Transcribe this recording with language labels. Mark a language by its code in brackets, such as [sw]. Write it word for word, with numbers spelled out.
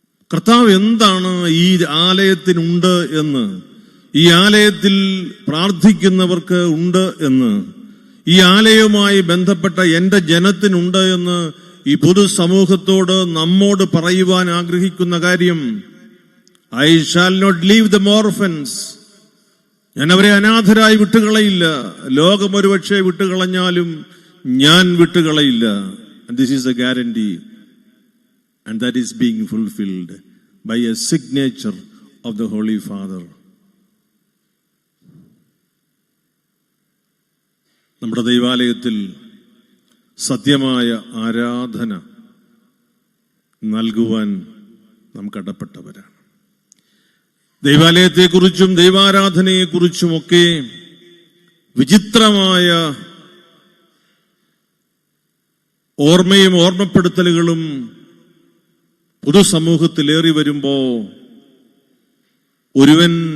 [ml] കർത്താവ് എന്താണ് ഈ ആലയത്തിനുണ്ട് എന്ന്, ഈ ആലയത്തിൽ പ്രാർത്ഥിക്കുന്നവർക്ക് ഉണ്ട് എന്ന്, ഈ ആലയവുമായി ബന്ധപ്പെട്ട എൻ്റെ ജനത്തിനുണ്ട് എന്ന് ഈ പൊതുസമൂഹത്തോട് നമ്മോട് പറയുവാൻ ആഗ്രഹിക്കുന്ന കാര്യം, [en] I shall not leave them orphans, [ml] ഞാൻ അവരെ അനാഥരായി വിട്ടുകളയില്ല. ലോകം ഒരുപക്ഷെ വിട്ടുകളഞ്ഞാലും ഞാൻ വിട്ടുകളയില്ല. [en] This is a guarantee and that is being fulfilled by a signature of the Holy Father. [ml] നമ്മുടെ ദൈവാലയത്തിൽ സത്യമായ ആരാധന നൽകുവാൻ നാം കടപ്പെട്ടവരാണ്. ദൈവാലയത്തെക്കുറിച്ചും ദൈവാരാധനയെക്കുറിച്ചുമൊക്കെ വിചിത്രമായ ഓർമ്മയും ഓർമ്മപ്പെടുത്തലുകളും പൊതുസമൂഹത്തിലേറി വരുമ്പോ ഒരുവൻ